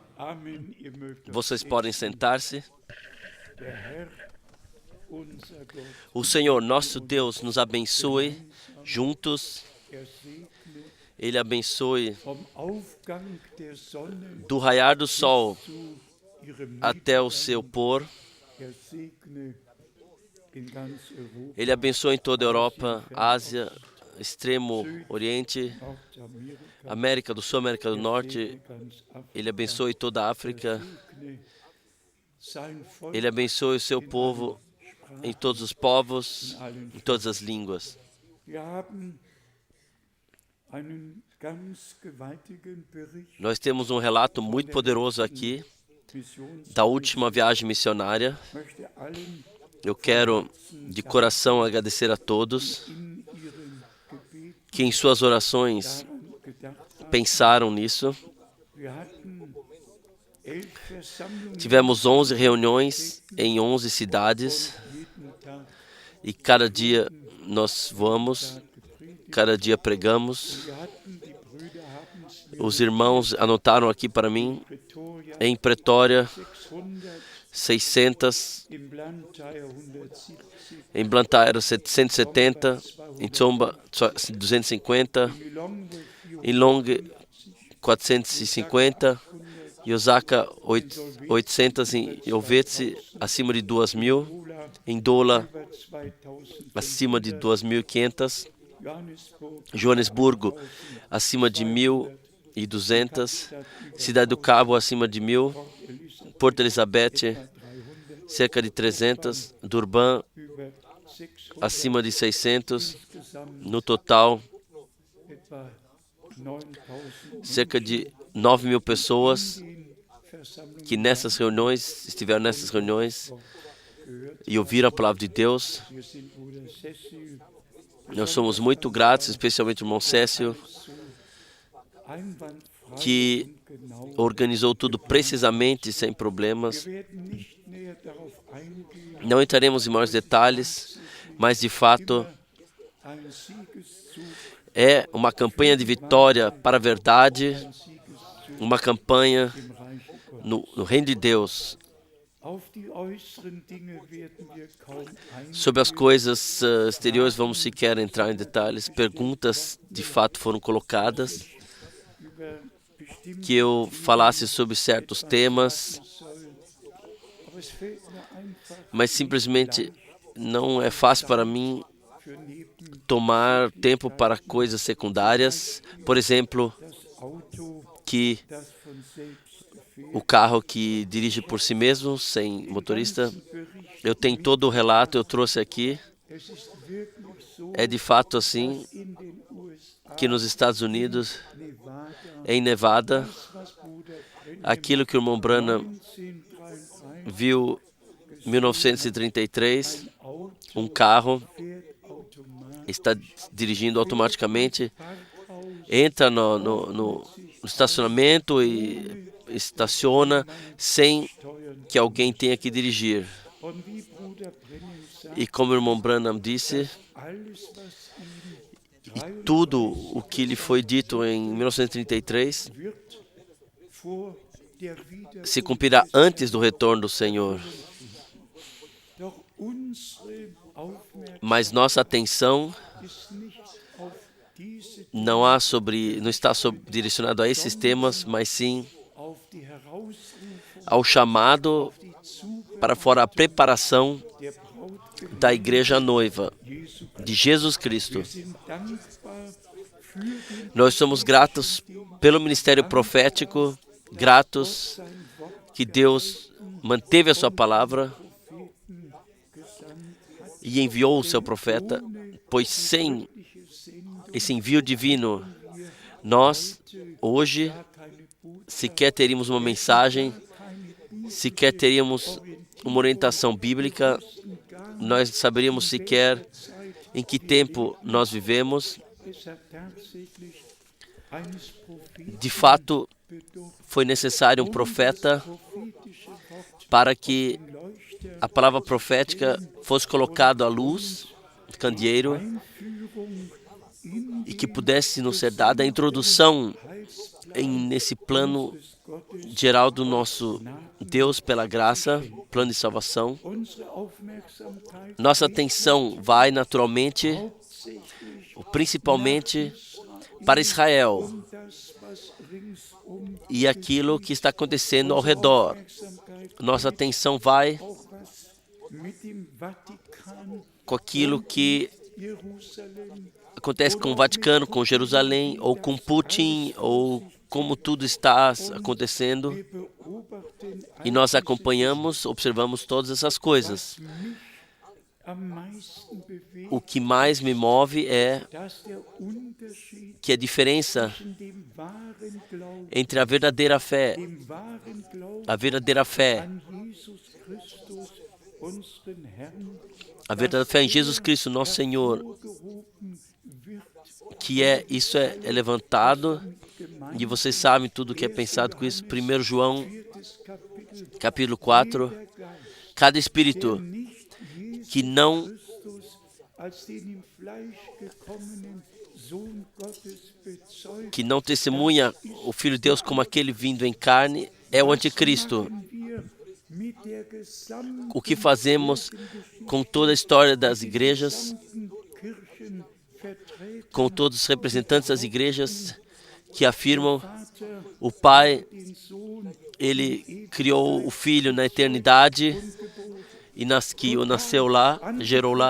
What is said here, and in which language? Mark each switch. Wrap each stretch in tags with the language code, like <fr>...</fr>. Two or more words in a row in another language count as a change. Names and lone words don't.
<de>Amen. Ihr mögt euch</de> <pt>Vocês podem sentar-se.</pt> <de>Der Herr, unser Gott,</de> <pt>O Senhor, nosso Deus, nos abençoe juntos.</pt> <de>segne</de> <pt>Ele abençoe</pt> <de>vom Aufgang der Sonne</de> <pt>do raiar do sol</pt> <de>zu ihrem</de> <pt>até o seu pôr.</pt> <de>Segne in ganz Europa,</de> <pt>Ele abençoe em toda a Europa, Ásia, Extremo Oriente,</pt> <de>Nordamerika,</de> <pt>América do Sul, América do Norte.</pt> <de>ganz Afrika.</de> <pt>Ele abençoe toda a África.</pt> <de>Segne sein Volk</de> <pt>Ele abençoe o seu povo em todos os povos, em todas as línguas.</pt> <de>Wir haben einen ganz gewaltigen Bericht</de> <pt>Nós temos um relato muito poderoso aqui</pt> <de>Missions.</de> <pt>da última viagem missionária.</pt> <de>Möchte allen</de> <pt>Eu quero de coração agradecer a todos</pt> <de>in ihren Gebeten</de> <pt>que em suas orações</pt> <de>daran gedacht haben.</de> <pt>pensaram nisso.</pt> <de>Wir hatten 11 Versammlungen</de> <pt>Tivemos 11 reuniões em 11 cidades</pt> <de>jeden Tag</de> <pt>e cada dia nós vamos,</pt> <de>gepredigt.</de> <pt>cada dia pregamos.</pt> <de>Wir hatten, die Brüder haben es mir</de> <pt>Os irmãos anotaram aqui para mim,</pt> <de>Pretoria</de> <pt>em Pretória,</pt> <de>600,</de> <pt>600,</pt> <de>im Blantyre 170,</de> <pt>em Blantyre 770, em Tsomba 250,</pt> <de>Lilongwe</de> <pt>em Long 450, em Osaka 800, em Ovetse acima de 2.000,</pt> <de>Ula</de> <pt>em Dola</pt> <de>über 2000,</de> <pt>acima de 2.500,</pt> <de>Johannesburg</de> <pt>Joanesburgo acima de 1.200, Cidade do Cabo acima de 1.000,</pt> <de>Elizabeth</de> <pt>Porto Elizabeth</pt> <de>300,</de> <pt>cerca de 300, Durban</pt> <de>über 600,</de> <pt>acima de 600,</pt> <de>insgesamt</de> <pt>no total</pt> <de>etwa 9000</de> <pt>cerca de 9.000 pessoas</pt> <de>in Versammlungen</de> <pt>que nessas reuniões, estiveram nessas reuniões</pt> <de>gehört.</de> <pt>e ouviram a palavra de Deus.</pt> <de>Wir sind Bruder Cecil</de> <pt>Nós somos muito gratos, especialmente o irmão Cécio,</pt> <de>so einwandfrei</de> <pt>que</pt> <de>und genau.</de> <pt>organizou tudo precisamente, sem problemas.</pt> <de>Wir werden nicht näher darauf eingehen,</de> <pt>Não entraremos em maiores detalhes, mas de fato</pt> <de>ein Siegeszug,</de> <pt>é uma campanha de vitória para a verdade,</pt> <de>Siegeszug</de> <pt>uma campanha</pt> <de>im Reich Gottes.</de> <pt>no reino de Deus.</pt> <de>Auf die äußeren Dinge werden wir kaum</de> <pt>Sobre as coisas exteriores, vamos sequer entrar em detalhes. Perguntas de fato foram colocadas,</pt> <de>über bestimmte</de> <pt>que eu falasse sobre certos temas,</pt> <de>sollen. Aber es fällt mir einfach</de> <pt>mas simplesmente não é fácil para mim</pt> <de>für Neben</de> <pt>tomar tempo para coisas secundárias. Por exemplo,</pt> <de>das Auto,</de> <pt>que</pt> <de>das von selbst</de> <pt>o</pt> <de>fährt.</de> <pt>carro que dirige por si mesmo, sem motorista. Eu tenho todo o relato, eu trouxe aqui.</pt> <de>Es ist wirklich so,</de> <pt>É de fato assim</pt> <de>dass in den USA,</de> <pt>que nos Estados Unidos,</pt> <de>Nevada,</de> <pt>em Nevada,</pt> <de>das, was Bruder Brennan</de> <pt>aquilo que o irmão Branham</pt> <de>1933</de> <pt>viu em 1933,</pt> <de>ein Auto</de> <pt>um carro</pt> <de>fährt automatisch</de> <pt>está dirigindo automaticamente,</pt> <de>Parkhaus</de> <pt>entra no estacionamento e estaciona sem</pt> <de>steuern.</de> <pt>que alguém tenha que dirigir.</pt> <de>Und wie Bruder Brennan sagt,</de> <pt>E como o irmão Branham disse,</pt> <de>alles, was ihm</de> <pt>tudo o que lhe foi dito em 1933</pt> <de>wird vor der</de> <pt>se</pt> <de>Wiederkunft</de> <pt>cumprirá</pt> <de>des</de> <pt>antes do retorno do Senhor.</pt> <de>Doch unsere</de> <pt>Mas nossa atenção</pt> <de>Aufmerksamkeit ist nicht auf diese</de> <pt>não está direcionado a esses temas, mas sim</pt> <de>auf die Herausrufung,</de> <pt>ao chamado</pt> <de>die Zuge</de> <pt>para fora a preparação</pt> <de>der Braut</de> <pt>da igreja noiva</pt> <de>Jesu.</de> <pt>de Jesus Cristo.</pt> <de>Wir sind dankbar für den</de> <pt>Nós somos gratos pelo ministério profético, gratos</pt> <de>sein Wort</de> <pt>que Deus manteve a sua palavra</pt> <de>Propheten gesandt hat.</de> <pt>e enviou o seu profeta, pois sem</pt> <de>Göttliche Sendung</de> <pt>esse envio divino, nós hoje</pt> <de>gar keine Botschaft,</de> <pt>sequer teríamos uma mensagem,</pt> <de>keine</de> <pt>sequer teríamos uma orientação bíblica, nós saberíamos sequer</pt> <de>Zeit.</de> <pt>em que tempo nós vivemos.</pt> <de>Es hat tatsächlich eines Propheten</de> <pt>De fato,</pt> <de>bedurft,</de> <pt>foi necessário um profeta</pt> <de>prophetische Wort</de> <pt>para que</pt> <de>Leuchter,</de> <pt>a palavra profética fosse colocada à luz, candeeiro,</pt> <de>Einführung in</de> <pt>e que pudesse nos ser dada a introdução</pt> <de>Heilsplan</de> <pt>nesse plano</pt> <de>des Gottes.</de> <pt>geral do nosso Deus pela graça, plano de salvação.</pt> <de>Unsere Aufmerksamkeit</de> <pt>Nossa atenção vai naturalmente,</pt> <de>hauptsächlich</de> <pt>principalmente, para Israel</pt> <de>um das, was ringsum</de> <pt>e aquilo que está acontecendo ao redor.</pt> <de>Aufmerksamkeit</de> <pt>Nossa atenção vai</pt> <de>auch was mit dem Vatikan,</de> <pt>com aquilo que</pt> <de>Jerusalem,</de> <pt>acontece com o Vaticano, com Jerusalém, ou com Putin, ou como tudo está acontecendo.</pt> <de>wir beobachten</de> <pt>E nós acompanhamos, observamos todas essas coisas.</pt> <de>mich am meisten bewegt,</de> <pt>O que mais me move é</pt> <de>dass der Unterschied</de> <pt>que a diferença</pt> <de>zwischen dem wahren Glauben,</de> <pt>entre a verdadeira fé</pt> <de>an Jesus Christus, unseren Herrn,</de> <pt>a verdadeira fé em Jesus Cristo, nosso Senhor,</pt> <de>hervorgehoben wird,</de> <pt>que isso é levantado,</pt> <de>gemeint</de> <pt>e vocês sabem tudo o que é pensado com isso. 1 João, 4.</pt> <de>Kapitel,</de> <pt>capítulo 4,</pt> <de>der Geist,</de> <pt>cada espírito</pt> <de>nicht Jesus</de> <pt>que não</pt> <de>Christus als den im Fleisch gekommenen Sohn Gottes bezeugt,</de> <pt>que não testemunha o Filho de Deus como aquele vindo em carne é o anticristo.</pt> <de>machen wir mit der gesamten</de> <pt>O que fazemos com toda a história das igrejas,</pt> <de>Kirchenvertreter,</de> <pt>com todos os representantes das igrejas que afirmam</pt> <de>Vater,</de> <pt>o Pai,</pt> <de>den Sohn,</de> <pt>ele criou o Filho na eternidade e que o nasceu lá, gerou lá.</pt>